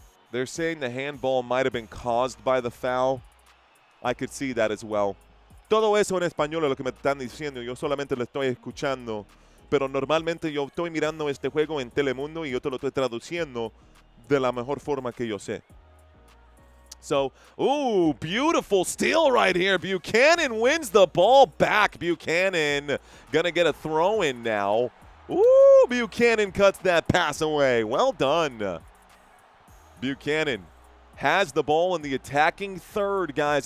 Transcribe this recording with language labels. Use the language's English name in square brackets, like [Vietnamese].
[English] They're saying the handball might have been caused by the foul. I could see that as well. [Spanish] Todo eso en español es lo que me están diciendo. Yo solamente lo estoy escuchando. Pero normalmente yo estoy mirando este juego en Telemundo y yo te lo estoy traduciendo de la mejor forma que yo sé. [English] So, ooh, beautiful steal right here. Buchanan wins the ball back. Buchanan going to get a throw-in now. Ooh, Buchanan cuts that pass away. Well done. Buchanan has the ball in the attacking third, guys.